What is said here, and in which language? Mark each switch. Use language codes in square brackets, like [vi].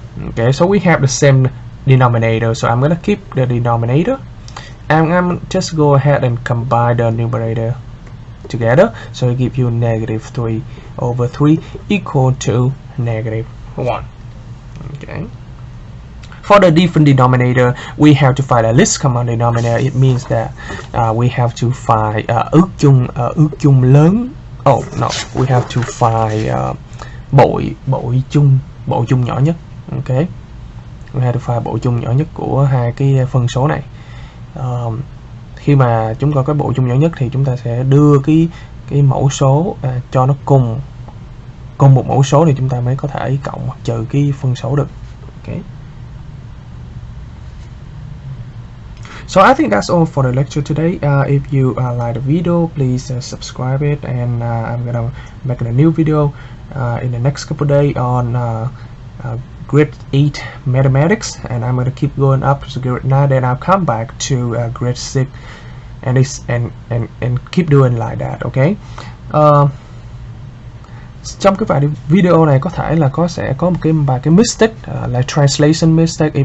[en] Okay, so we have the same denominator, so I'm gonna keep the denominator, and I'm just go ahead and combine the numerator together, so it gives you negative 3 over 3 equal to negative 1. Okay. For the different denominator, we have to find a least common denominator. It means that we have to find [vi] ước chung lớn. [en] Oh no, we have to find [vi] bội chung nhỏ nhất. [en] Okay. We have to find [vi] bội chung nhỏ nhất của hai cái phân số này. khi mà chúng có cái bộ chung nhỏ nhất thì chúng ta sẽ đưa cái mẫu số cho nó cùng một mẫu số thì chúng ta mới có thể cộng hoặc trừ cái phân số được. [en] Okay. So I think that's all for the lecture today. If you like the video, please subscribe it, and I'm gonna make a new video in the next couple of days on grade 8 mathematics, and I'm gonna keep going up to grade 9, then I'll come back to grade 6, and keep doing like that. Okay. [vi] Trong cái vài video này có thể là sẽ có một vài cái mistake, [en] like translation mistake.